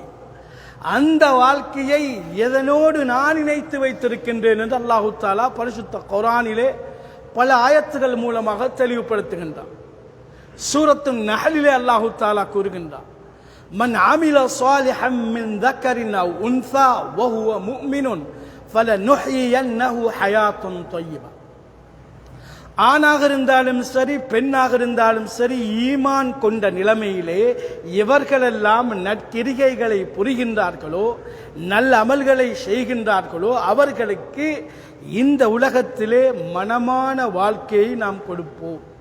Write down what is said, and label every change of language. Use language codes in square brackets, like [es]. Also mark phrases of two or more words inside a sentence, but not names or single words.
[ta] அந்த வாழ்க்கையை எதனோடு நான் இணைத்து வைத்திருக்கின்றேன் என்று அல்லாஹு தஆலா பரிசுத்த குர்ஆனிலே பல ஆயத்துகள் மூலமாக தெளிவுபடுத்துகின்றான். சூரத்து நஹலிலே அல்லாஹு தஆலா கூறுகின்றான், [ar] من عمل صالحا من ذكرٍ أو أنثى وهو مؤمن فلنحيينه حياة طيبة. [ta] ஆணாக இருந்தாலும் சரி பெண்ணாக இருந்தாலும் சரி ஈமான் கொண்ட நிலைமையிலே எவர்களெல்லாம் நற்கிரிகைகளை புரிகின்றார்களோ நல்ல அமல்களை செய்கின்றார்களோ அவர்களுக்கு இந்த உலகத்திலே மனமான வாழ்க்கையை நாம் கொடுப்போம்.